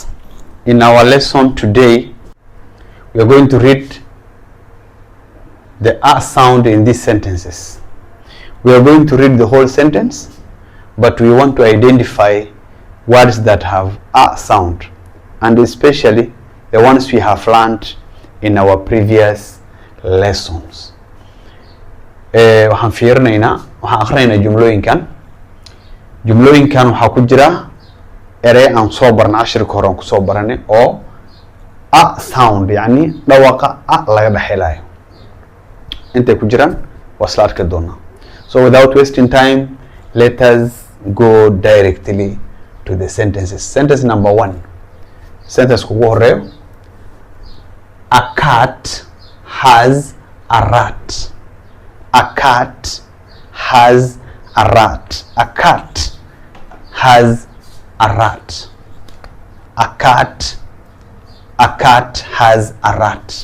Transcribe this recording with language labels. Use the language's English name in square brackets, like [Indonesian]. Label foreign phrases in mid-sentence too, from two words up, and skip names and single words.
[English] In our lesson today, we are going to read the A sound in these sentences. We are going to read the whole sentence, but we want to identify words that have A sound, and especially the ones we have learned in our previous lessons. [Somali] Waxaan fiirinaynaa, waxaan akhrinaynaa jumlooyinkan waxaa ku jira erey aan soo barnay cashirka hore aan ku soo baranay oo [English] A sound, [Somali] yacni dhawaqa A laga dhaxelayo. Intay ku jiraan waa isla arki doonaa. [English] So without wasting time, let us go directly to the sentences. Sentence number 1. Sentence [Somali] kugu horeeyo. [English] A cat has a rat. A cat has a rat. A cat has a rat. A cat has a rat.